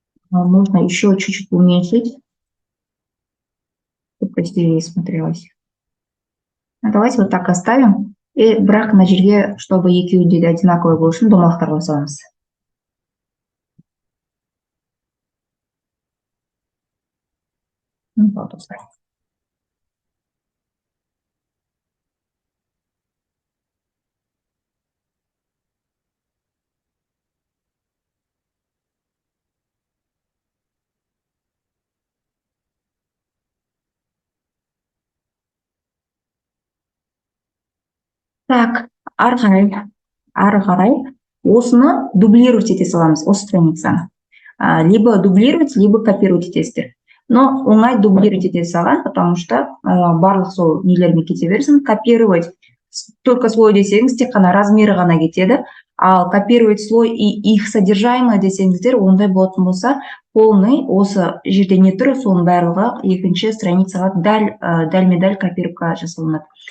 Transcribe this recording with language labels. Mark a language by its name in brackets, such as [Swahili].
[Russian] Можно еще чуть-чуть уменьшить, чтобы красивее смотрелось. Давайте вот так оставим. [Kazakh] И бірақ мына жерге, чтобы екеуінде де одинаковый болу үшін домалақтар қосамыз. Вот осылай. Так, ары қарай осыны дублировать ете саламыз, осы страницаны. Либо дублировать, либо копировать етесіздер. Но оңай дублировать ете салған, [Russian] потому что [Kazakh] барлық сол нелермен кете берсін. Копировать только слой десеңіз, тек қана размері ғана кетеді. Ал [Russian] копировать слой и их содержаемое [Kazakh] десеңіздер, ондай болатын болса, полный осы жерде не тұр, соның барлығы екінші страницаға дәлме-дәл копировка жасалынады.